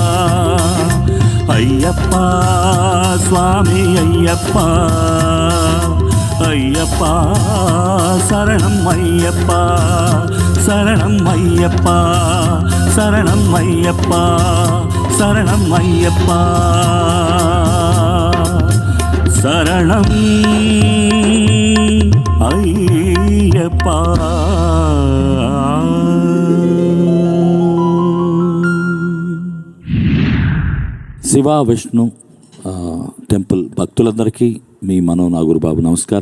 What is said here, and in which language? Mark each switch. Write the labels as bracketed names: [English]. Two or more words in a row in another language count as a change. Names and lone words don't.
[Tamil] ஐயப்பா சுவாமி ஐயப்பா, ஐயப்பா சரணம் ஐயப்பா. சரணம் ஐயப்பா, சரணம் ஐயப்பா, சரணம் ஐயப்பா. சரணம் ஐயப்பா. [Telugu] శివ విష్ణు టెంపుల్ భక్తులందరికీ మీ మనో నాగూరుబాబు నమస్కారం.